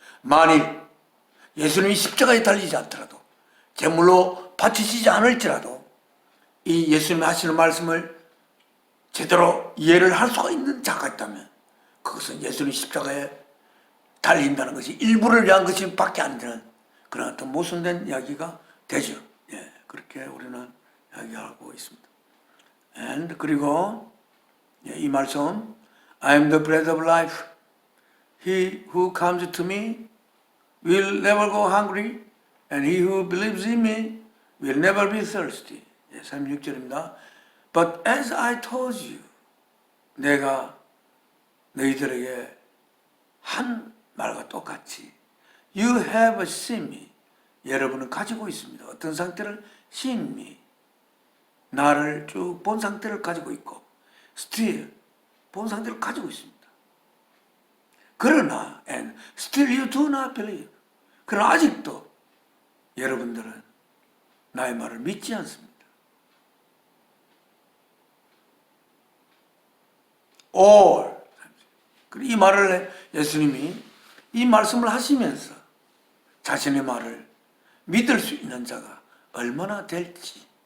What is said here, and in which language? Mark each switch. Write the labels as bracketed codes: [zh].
[ko] 만일 예수님이 십자가에 달리지 않더라도 제물로 바쳐지지 않을지라도 이 예수님이 하시는 말씀을 제대로 이해를 할 수가 있는 자가 있다면 그것은 예수님 십자가에 달린다는 것이 일부를 위한 것이 밖에 안 되는 그런 어떤 모순된 이야기가 되죠. 그렇게 우리는 이야기하고 있습니다. [en] 그리고 이 말씀 I am the bread of life. He who comes to me will never go hungry and he who believes in me will never be thirsty. [ko] 36절입니다. [en] But as I told you, [ko] 내가 너희들에게 한 말과 똑같이 [en] You have seen me. [ko] 여러분은 가지고 있습니다. 어떤 상태를 [en] seen me. [ko] 나를 쭉 본 상태를 가지고 있고 still 본 상태를 가지고 있습니다. 그러나 [en] and still you do not believe. [ko] 그러나 아직도 여러분들은 나의 말을 믿지 않습니다. [en] All. [ko] 이 말을 예수님이 이 말씀을 하시면서 자신의 말을 믿을 수 있는 자가 얼마나 될지.